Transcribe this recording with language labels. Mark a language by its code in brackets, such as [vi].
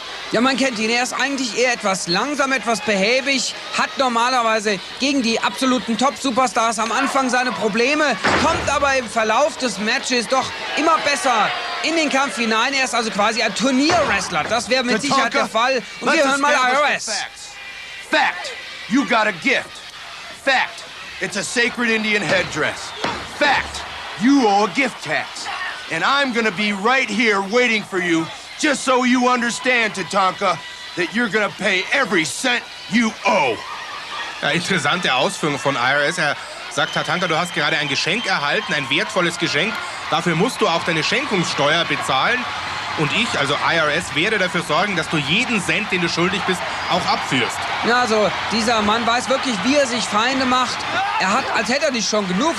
[de] Ja, man kennt ihn. Er ist eigentlich eher etwas langsam, etwas behäbig, hat normalerweise gegen die absoluten Top-Superstars am Anfang seine Probleme, kommt aber im Verlauf des Matches doch immer besser in den Kampf hinein. Er ist also quasi ein Turnier-Wrestler. Das wäre mit Sicherheit der Fall. Und wir hören mal IRS. [en] Fact, you got a gift. Fact, it's a sacred Indian headdress. Fact, you owe a gift tax. And I'm gonna be right here waiting for you, just so you understand, Tatanka, that you're gonna pay every cent you owe. [de] Ja, interessante Ausführung von IRS. Er sagt, Tatanka, du hast gerade ein Geschenk erhalten, ein wertvolles Geschenk. Dafür musst du auch deine Schenkungssteuer bezahlen. Und ich, also IRS, werde dafür sorgen, dass du jeden Cent, den du schuldig bist, auch abführst. Ja, also dieser Mann weiß wirklich, wie er sich Feinde macht. Er hat, als hätte er nicht schon genug.